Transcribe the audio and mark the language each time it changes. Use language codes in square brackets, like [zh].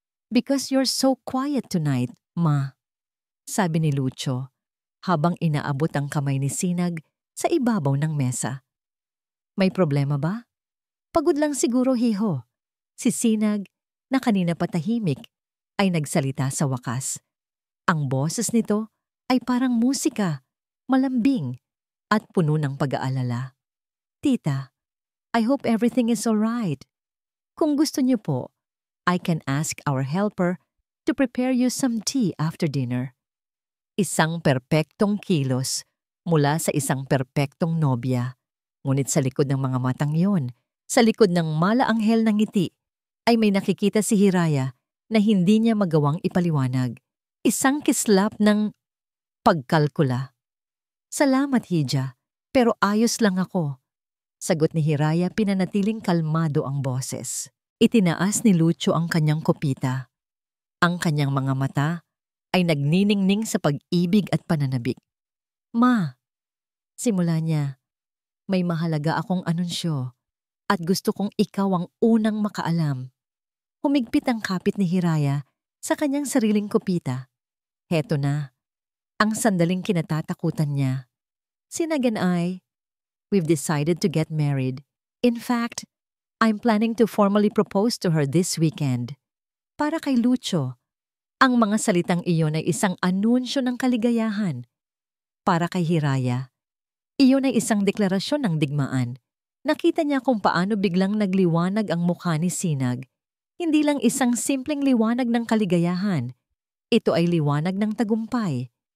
[en] Because you're so quiet tonight, [tl] Ma, sabi ni Lucio habang inaabot ang kamay ni Sinag sa ibabaw ng mesa. May problema ba? Pagod lang siguro, hiho. Si Sinag, na kanina patahimik, ay nagsalita sa wakas. Ang boses nito ay parang musika, malambing at puno ng pag-aalala. [en] Tita, I hope everything is alright. [tl] Kung gusto niyo po, [en] I can ask our helper to prepare you some tea after dinner. [tl] Isang perpektong kilos mula sa isang perpektong nobya. Ngunit sa likod ng mga matang yon, sa likod ng malaanghel ng ngiti, ay may nakikita si Hiraya na hindi niya magawang ipaliwanag. Isang kislap ng pagkalkula. Salamat, Hija, pero ayos lang ako. Sagot ni Hiraya, pinanatiling kalmado ang boses. Itinaas ni Lucio ang kanyang kopita. Ang kanyang mga mata ay nagniningning sa pag-ibig at pananabik. Ma, simula niya, may mahalaga akong anunsyo at gusto kong ikaw ang unang makaalam. Humigpit ang kapit ni Hiraya sa kanyang sariling kopita. Heto na, ang sandaling kinatatakutan niya. [en] Sinag and I, we've decided to get married. In fact, I'm planning to formally propose to her this weekend. [tl] Para kay Lucio, ang mga salitang iyon ay isang anunsyo ng kaligayahan. Para kay Hiraya, iyon ay isang deklarasyon ng digmaan. Nakita niya kung paano biglang nagliwanag ang mukha ni Sinag. Hindi lang isang simpleng liwanag ng kaligayahan. Ito ay liwanag ng tagumpay.